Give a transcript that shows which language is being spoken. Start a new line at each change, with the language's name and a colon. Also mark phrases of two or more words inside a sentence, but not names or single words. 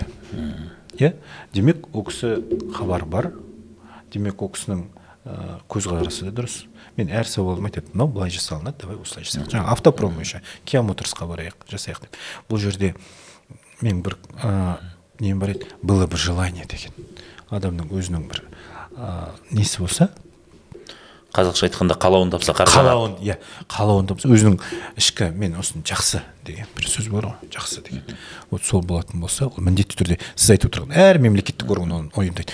Kazakh: Иә, демек ол кісі хабар бар, демек ол кісінің көзқарасы да дұрыс. Мен әр сауалым айтады, мынау былай жасалынады, давай осылай жасайық. Жаңа автопром бойынша Kia Motorsқа барайық, жасайық деп. Бұл жерде мен бір нем бар еді,
Russian: было бы желание деген.
Kazakh: Адамның өзінің бір несі болса, қазақша айтқанда қалауын тапса қалауын, иә, қалауын тапса, өзінің ішкі мен осыны жақсы деген бір сөз бар ғой, жақсы деген. Вот сол болатын болса, ол міндетті түрде сіз айтып отырған әр мемлекеттік орган оны ойымдайды.